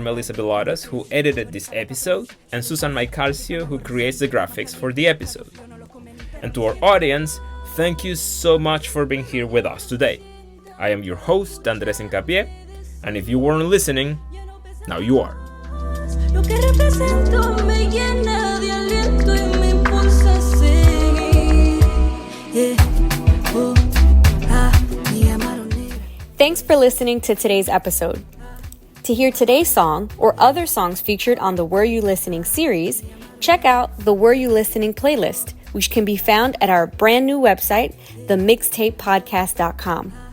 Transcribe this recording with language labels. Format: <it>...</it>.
<en>Melissa Bilotas, who edited this episode, and Susan Maicarcio, who creates the graphics for the episode. And to our audience, thank you so much for being here with us today. I am your host, Andres Hincapié, and if you weren't listening, now you are.</en> <es>Lo que represento me llena de aliento y me impulsa a seguir. Oh, ah, me llamaron negra.</es> <en>Thanks for listening to today's episode. To hear today's song or other songs featured on the Were You Listening series, check out the Were You Listening playlist, which can be found at our brand new website, themixedtapepodcast.com.</en>